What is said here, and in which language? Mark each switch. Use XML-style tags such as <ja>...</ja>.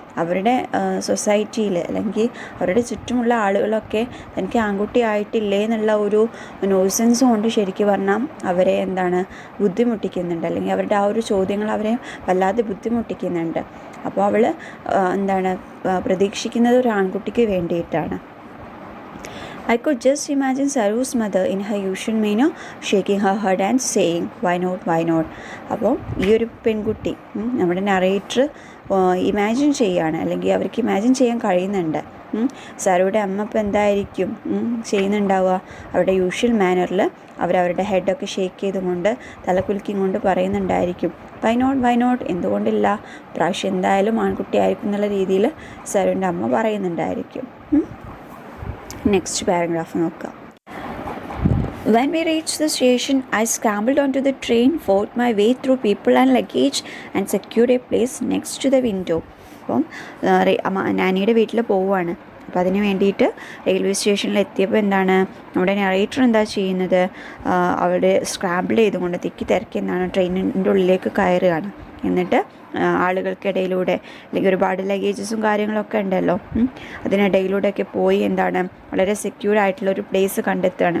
<ml>അവരുടെ സൊസൈറ്റിയിൽ അല്ലെങ്കിൽ അവരുടെ ചുറ്റുമുള്ള ആളുകളൊക്കെ എനിക്ക് ആൺകുട്ടി ആയിട്ടില്ലേ എന്നുള്ള ഒരു നോസൻസ് കൊണ്ട് ശരിക്കും പറഞ്ഞാൽ അവരെ എന്താണ് ബുദ്ധിമുട്ടിക്കുന്നുണ്ട്, അല്ലെങ്കിൽ അവരുടെ ആ ഒരു ചോദ്യങ്ങൾ അവരെ വല്ലാതെ ബുദ്ധിമുട്ടിക്കുന്നുണ്ട്. അപ്പോൾ അവൾ എന്താണ് പ്രതീക്ഷിക്കുന്നത് ഒരു ആൺകുട്ടിക്ക് വേണ്ടിയിട്ടാണ്.</ml> <en>I could just imagine Saru's mother in her usual manner shaking her head and saying, why not, why not?</en> <ml>അപ്പോൾ ഈ ഒരു പെൺകുട്ടി നമ്മുടെ നറേറ്റർ ഇമാജിൻ ചെയ്യുകയാണ്, അല്ലെങ്കിൽ അവർക്ക് ഇമാജിൻ ചെയ്യാൻ കഴിയുന്നുണ്ട്. സാറുടെ അമ്മ ഇപ്പോൾ എന്തായിരിക്കും ചെയ്യുന്നുണ്ടാവുക? അവരുടെ യൂഷ്വൽ മാനറിൽ അവരവരുടെ ഹെഡൊക്കെ ഷേക്ക് ചെയ്തുകൊണ്ട് തലകുലുക്കിയും കൊണ്ട് പറയുന്നുണ്ടായിരിക്കും,</ml> <en>why not,</en> <ml>എന്തുകൊണ്ടില്ല, പ്രാവശ്യം എന്തായാലും ആൺകുട്ടി ആയിരിക്കും എന്നുള്ള രീതിയിൽ സാറുവിൻ്റെ അമ്മ പറയുന്നുണ്ടായിരിക്കും. നെക്സ്റ്റ് പാരഗ്രാഫ് നോക്കാം.</ml> <en>When we reached the station, I scrambled onto the train, fought my way through people and luggage and secured a place next to the window.</en> <ml>അപ്പം നാനിയുടെ വീട്ടിൽ പോവുകയാണ്. അപ്പോൾ അതിന് വേണ്ടിയിട്ട് റെയിൽവേ സ്റ്റേഷനിൽ എത്തിയപ്പോൾ എന്താണ് നമ്മുടെ നറേറ്റർ എന്താ ചെയ്യുന്നത്, അവിടെ സ്ക്രാമ്പിൾ ചെയ്തുകൊണ്ട് തിരക്കി എന്താണ് ട്രെയിനിൻ്റെ ഉള്ളിലേക്ക് കയറുകയാണ്. എന്നിട്ട് ആളുകൾക്കിടയിലൂടെ, അല്ലെങ്കിൽ ഒരുപാട് ലഗേജസും കാര്യങ്ങളൊക്കെ ഉണ്ടല്ലോ, അതിനിടയിലൂടെയൊക്കെ പോയി എന്താണ് വളരെ സെക്യൂർ ആയിട്ടുള്ളൊരു പ്ലേസ് കണ്ടെത്തുകയാണ്.</ml>